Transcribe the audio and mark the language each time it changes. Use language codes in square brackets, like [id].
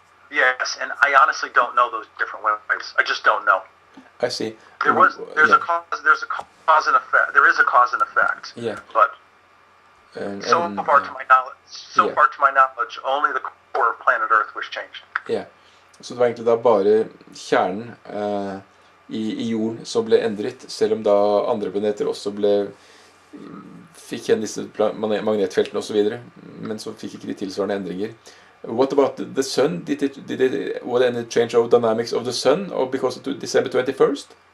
[en] Yes, and I honestly don't know those different ways. I just don't know. I see. There's a cause and effect. There is a cause and effect. Yeah. But so far to my knowledge, only the core of planet Earth was changed. Yeah. [no] Så det var egentlig da bare kjernen i jorden som ble endret, selv om da andre planeter også fikk kjenne disse magnetfeltene og så videre, men så fikk ikke de tilsvarende endringer. [en] What about the sun? Was there any change of dynamics of the sun, or because of December 21st?